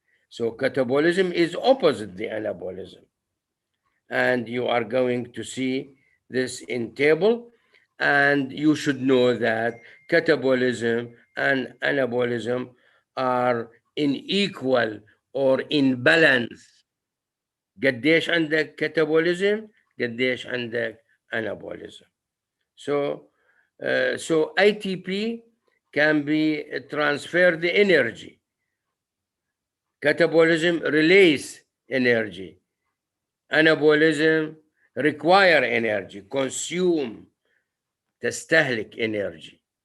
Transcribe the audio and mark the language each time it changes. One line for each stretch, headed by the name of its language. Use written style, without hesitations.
English: So catabolism is opposite the anabolism. And you are going to see this in table, and you should know that catabolism and anabolism are in equal or in balance.
Arabic: قديش عندك catabolism قديش عندك anabolism.
English: So ATP can be transferred the energy. Catabolism release energy. Anabolism require energy, consume, تستهلك energy.